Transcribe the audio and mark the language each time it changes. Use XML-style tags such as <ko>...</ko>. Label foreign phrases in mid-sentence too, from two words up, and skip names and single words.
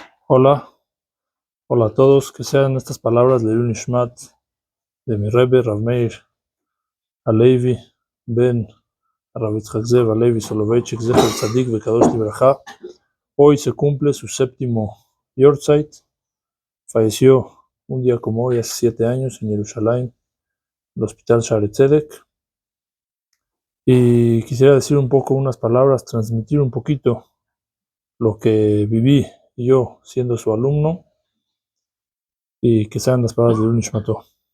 <es>Hola, hola a todos, que sean estas palabras de Nishmat de mi Rebbe Rav Meir Alevi ben Rav Yitzhak Zev Alevi Soloveitchik</es> <he>זכר צדיק וקדוש לברכה.</he> <es>Hoy se cumple su séptimo Yortzeit. Falleció un día como hoy, hace 7 años, en Jerusalén, en el hospital Shaare Tzedek. Y quisiera decir un poco, unas palabras, transmitir un poquito lo que viví yo siendo su alumno, y que sean las palabras de Nishmato.</es>